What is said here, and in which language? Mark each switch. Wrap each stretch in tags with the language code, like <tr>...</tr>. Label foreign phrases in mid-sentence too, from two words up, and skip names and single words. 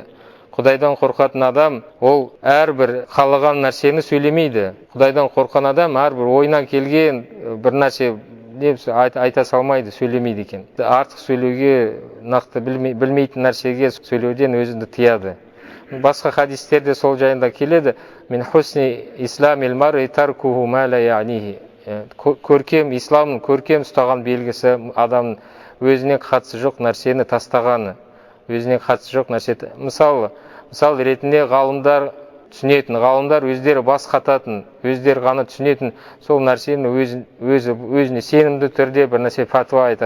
<kk>Құдайдан қорқатын адам ол әрбір қалаған нәрсені сөйлемейді. Құдайдан қорқан адам әрбір ойынан келген бір нәрсе айта салмайды, сөйлемейді екен. Артық сөйлеуге, нақты білмейтін нәрсеге сөйлеуден өзінді тияды. Басқа хадистерде сол жайында келеді:</kk> <ar>«من حسن إسلام المرء تركه ما لا يعنيه».</ar> <kk>Көркем исламның көркем ұстаған белгісі адамның өзіне қатысы жоқ нәрсені тастағаны, өзіне қатысы жоқ нәрсе. Мысал ретінде ғалымдар түсінетін, ғалымдар өздері бас қататын, өздері ғана түсінетін сол нәрсені өзіне сенімді түрде бір нәрсе фатуа айтады.</kk>